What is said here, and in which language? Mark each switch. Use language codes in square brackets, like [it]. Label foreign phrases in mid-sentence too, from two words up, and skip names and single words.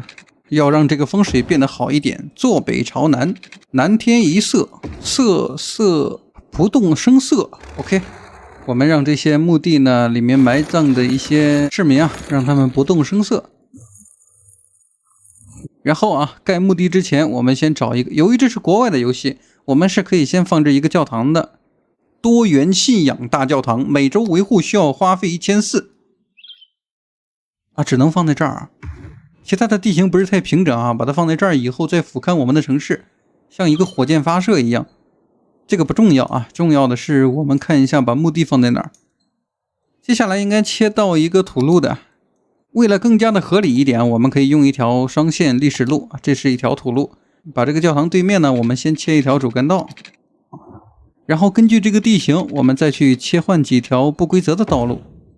[zh] 要讓這個風水變得好一點，坐北朝南，南天一色，色不動聲色。OK， 我們讓這些墓地呢裡面埋葬的一些市民啊，讓他們不動聲色。然後啊，蓋墓地之前，我們先找一個，由于這是國外的遊戲，我們是可以先放置一個教堂的，多元信仰大教堂，每周維護需要花費1400 啊，只能放在這兒啊。其他的地形不是太平整啊，把它放在這兒以後再俯瞰我們的城市，像一個火箭發射一樣。這個不重要啊，重要的是我們看一下把墓地放在哪兒。接下來應該切到一個土路的，為了更加的合理一點，我們可以用一條雙線歷史路，這是一條土路。把這個教堂對面呢，我們先切一條主干道，然後根據這個地形，我們再去切換幾條不規則的道路。